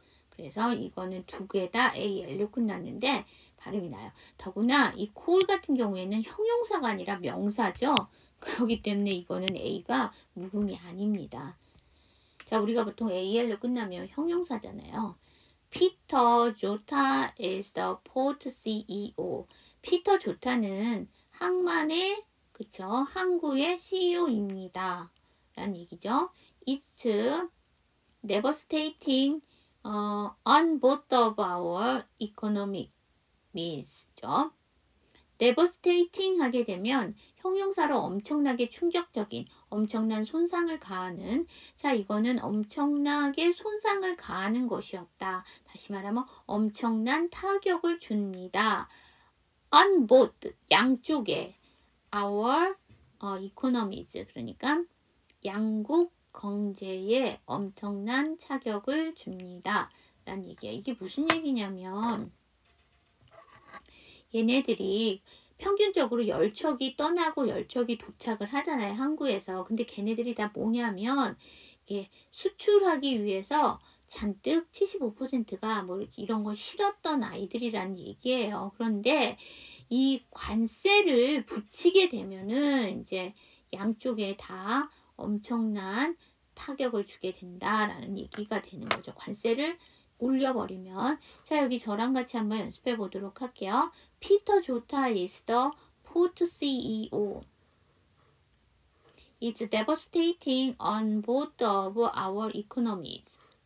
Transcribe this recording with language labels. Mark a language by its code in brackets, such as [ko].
[ko] 그래서 이거는 두 개 다 AL로 끝났는데 발음이 나요. 더구나 이 콜 같은 경우에는 형용사가 아니라 명사죠. 그렇기 때문에 이거는 A가 묵음이 아닙니다. 자, 우리가 보통 AL로 끝나면 형용사잖아요. [en] 피터 조타 is the port CEO. [ko] 피터 조타는 항만의 그쵸? 항구의 CEO입니다. 라는 얘기죠. [en] It's devastating on both of our economic means죠. [ko] devastating 하게 되면 형용사로 엄청나게 충격적인, 엄청난 손상을 가하는, 자, 이거는 엄청나게 손상을 가하는 것이었다. 다시 말하면 엄청난 타격을 줍니다. [en] on both, [ko] 양쪽에 [en] our economies, [ko] 그러니까 양국 경제에 엄청난 타격을 줍니다. 라는 얘기예요. 이게 무슨 얘기냐면 얘네들이 평균적으로 열척이 떠나고 열척이 도착을 하잖아요. 항구에서. 근데 걔네들이 다 뭐냐면 이게 수출하기 위해서 잔뜩 75%가 뭐 이런 걸 실었던 아이들이라는 얘기예요. 그런데 이 관세를 붙이게 되면은 이제 양쪽에 다 엄청난 타격을 주게 된다라는 얘기가 되는 거죠. 관세를 올려버리면. 자, 여기 저랑 같이 한번 연습해 보도록 할게요. [en] 피터 조타 is the port CEO. It's devastating on both of our economies.